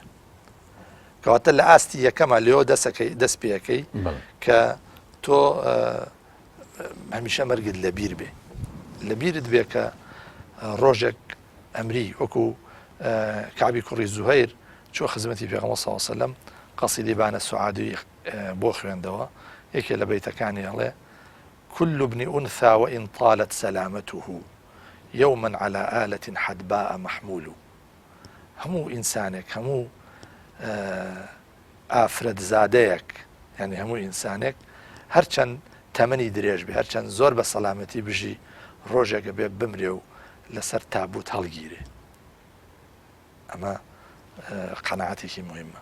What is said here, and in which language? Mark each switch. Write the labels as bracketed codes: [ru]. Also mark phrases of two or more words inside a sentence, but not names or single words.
[ckb] کەواتە لە ئاستی یەکەمە لێەوە دەست پێەکەی کە تۆ هەمیشە مەرگت لەبیر بێ، لەبیرت بێ کە ڕۆژێک ئەمری وەکو کعبی کوڕی زوهەیر چۆ خزمەتی پێغەمبەر [ar] صلی الله علیه وسلم [ckb] قەسیدەی بانە سوعادی بۆ خوێندەوە، یەکێ لە بەیتەکانی هەڵێ: [ar] كل ابن أنثى وإن طالت سلامته يوما على آلة حدباء محمول. [ckb] هەموو ئینسانێک، هەموو ئافرەت زادەیەک، یعنی هەموو ئینسانێک هەرچەند تەمەنی درێژ بێ، هەرچەند زۆر بە سەلامەتی بژی، ڕۆژێکە بێ بمرێ و لەسەر تابوت هەڵگیرێ. ئەمە قەناعەتێکی مهمە.